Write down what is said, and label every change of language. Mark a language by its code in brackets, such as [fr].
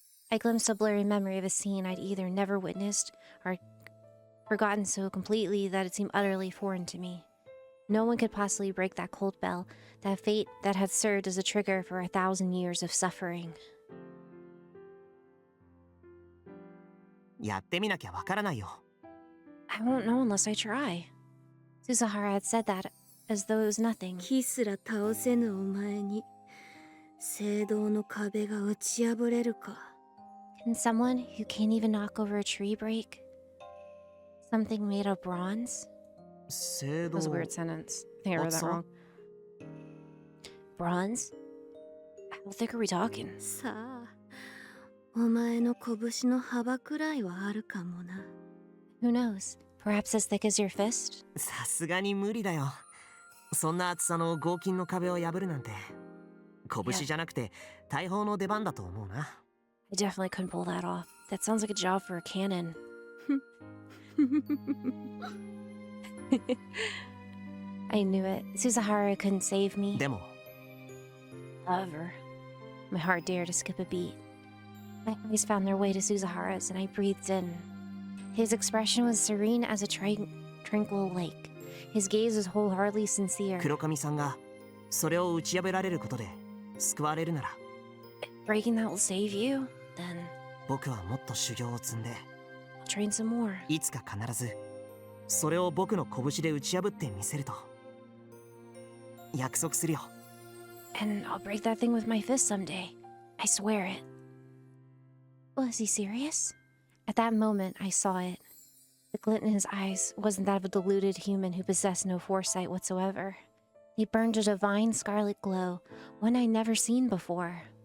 [en] I glimpsed a blurry memory of a scene I'd either never witnessed or forgotten so completely that it seemed utterly foreign to me. No one could possibly break that cold bell, that fate that had served as a trigger for 1,000 years of suffering. [ja] やってみなきゃわからないよ。 [en] I won't know unless I try. Susahara had said that as though it was nothing. [ja] 木すら倒せぬお前に聖堂の壁が打ち破れるか。 [en] Can someone who can't even knock over a tree break? Something made of bronze? [ja] 聖 [en] That [ja] 堂 [en] was a weird sentence. I think I read that wrong. Bronze? How thick are we talking? [ja] さあ、お前の拳の幅くらいはあるかもな。 [en] Who knows? Perhaps as thick as your fist? [ja] さすがに無理だよ。そんな厚さの合金の壁を破るなんて。拳じゃなくて大砲の出番だと思うな。 [en] I definitely couldn't pull that off. That sounds like a job for a cannon. I knew it. Susahara couldn't save me. [ja] でも [en] However, my heart dared to skip a beat. My eyes found their way to Susahara's, and I breathed in. His expression was serene as a tranquil lake. His gaze was wholeheartedly sincere. [ja] 黒髪さんがそれを打ち破られることで救われるなら、 [en] Breaking that will save you? Then [ja] 僕はもっと修行を積んで、 [en] I'll train some more. [ja] いつか必ずそれを僕の拳で打ち破ってみせると約束するよ。 [en] And I'll break that thing with my fist someday. I swear it. Was he serious? At that moment, I saw it. The glint in his eyes wasn't that of a deluded human who possessed no foresight whatsoever. He burned a divine scarlet glow, one I'd never seen before.